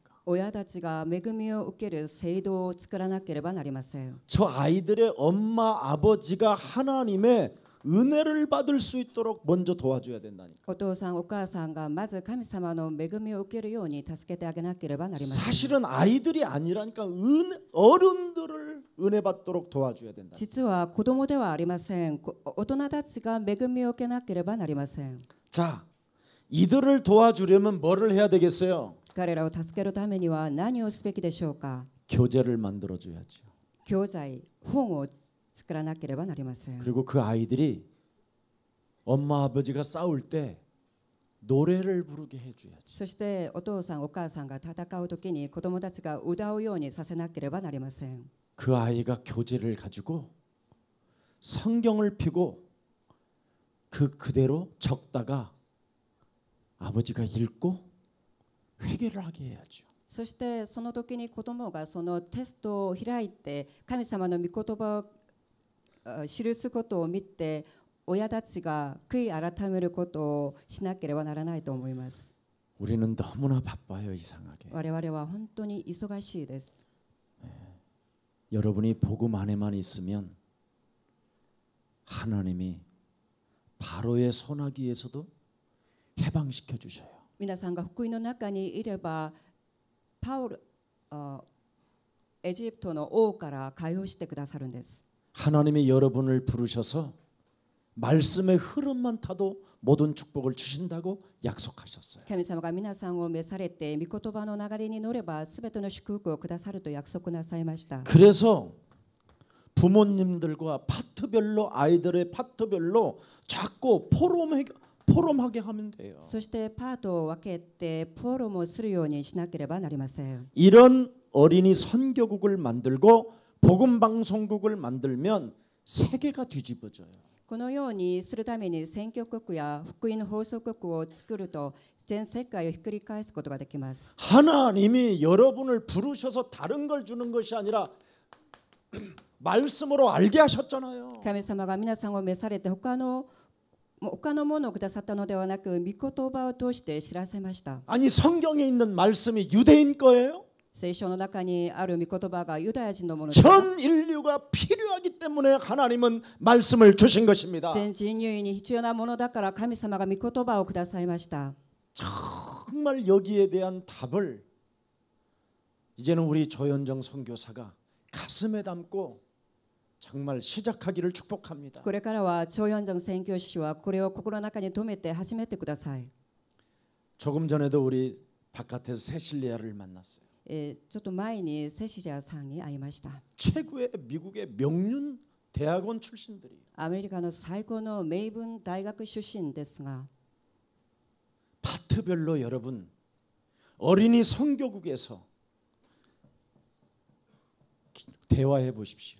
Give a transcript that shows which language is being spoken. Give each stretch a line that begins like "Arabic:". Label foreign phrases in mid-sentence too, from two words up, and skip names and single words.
Japanese: 親たちが恵みを受ける制度を作らなければなりません。
Korean: 저 아이들의 엄마 아버지가 하나님의 은혜를 받을 수 있도록 먼저 도와줘야 된다니까.
Japanese: お父さんお母さんがまず神様の恵みを受けるように助けてあげなければなりません。
Korean: 사실은 아이들이 아니라니까 어른들을 은혜 받도록 도와줘야 된다.
Japanese: 実は子供ではありません。大人たちが恵みを受けなければなりません。
Korean: 자, 이들을 도와주려면 뭐를 해야 되겠어요?
Japanese: 彼らを助けるためには何をすべきでしょうか。
Korean: 교재를 만들어 줘야죠.
Japanese: 教材、本を作らなければなりません。
Korean: 그리고 그 아이들이 엄마 아버지가 싸울 때 노래를 부르게 해줘야지.
Japanese: そしてお父さんお母さんが戦うときに子供たちが歌うようにさせなければなりません。
Korean: 그 아이가 교재를 가지고 성경을 펴고 그대로 적다가 아버지가 읽고 회개를 하게 해야죠.
Japanese: そしてその時に子供がそのテストを開いて神様の御言葉を記すことを見て親たちが悔い改めることをしなければならないと思います。
Korean: 우리는 너무나 바빠요, 이상하게.
Japanese: 我々は本当に忙しいです。
Korean: 여러분이 복음 안에만 있으면 하나님이 바로의 소나기에서도 해방시켜 주셔요.
Japanese: 皆さんが福音の中にいればエジプトの王から解放してくださるんです。
Korean: 하나님이 여러분을 부르셔서 말씀의 흐름만 타도 모든 축복을 주신다고 약속하셨어요.
Japanese: 神様が皆さんを召されて御言葉の流れに乗ればすべての祝福をくださると約束なさいました。
Korean: 그래서 부모님들과 파트별로 아이들의 파트별로 자꾸 포럼하게 하면 돼요.
Japanese: そしてパートを分けてフォローもするようにしなければなりません。
Korean: 이런 어린이 선교국을 만들고 복음 방송국을 만들면 세계가 뒤집어져요.
Japanese: このようにするために選挙国や福音放送国を作ると全世界をひっくり返すことができます。
Korean: 하나님이 여러분을 부르셔서 다른 걸 주는 것이 아니라 말씀으로 알게 하셨잖아요.
Japanese: 神様が皆さんを召されて他のものをくださったのではなく御言葉を通して知らせました。
Korean: 아니 성경에 있는 말씀이 유대인 거예요?
Japanese: 聖書の中にある御言葉がユダヤ人のものです。
Korean: 전 인류가 필요하기 때문에 하나님은 말씀을 주신 것입니다.
Japanese: 全人類に必要なものだから神様が御言葉をくださいました。
Korean: 정말 여기에 대한 답을 이제는 우리 조현정 선교사가 가슴에 담고 정말 시작하기를 축복합니다.
Japanese: これからは超四条宣教師はこれを心の中に留めて始めてください。
Korean: 조금 전에도 우리 바깥에서 세실리아를 만났어요.
Japanese: ちょっと前にセシリアさんに会いました。
Korean: 최고의 미국의 명륜 대학원 출신들이
Japanese: アメリカの最高の名文大学出身ですが
Korean: 파트별로 여러분 어린이 선교국에서 대화해 보십시오.